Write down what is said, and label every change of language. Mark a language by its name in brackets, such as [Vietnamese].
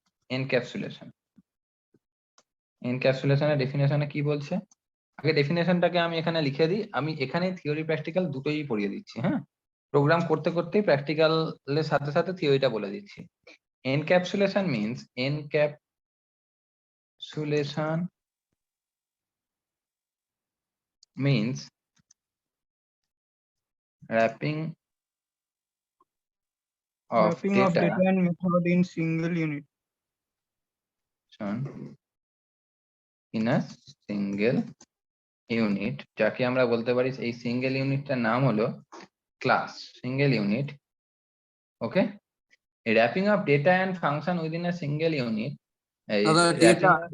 [Bangla] Encapsulation, এনক্যাপসুলেশনের ডেফিনেশনে কি বলছে? আগে ডেফিনেশনটাকে আমি এখানে লিখে দিই। আমি এখানে থিওরি প্র্যাকটিক্যাল দুটোই পড়িয়ে দিচ্ছি। হ্যাঁ, প্রোগ্রাম করতে করতেই প্র্যাকটিক্যালের সাথে সাথে থিওরিটা বলে দিচ্ছি। [English] Encapsulation means encapsulation means wrapping of Wrapping of data data and method in single unit. in a single unit, [Bangla] যাকে আমরা বলতে পারি, এই সিঙ্গেল ইউনিটটার নাম হলো class, single unit. [English] okay, wrapping of data and function within a single unit, [Bangla] দাদা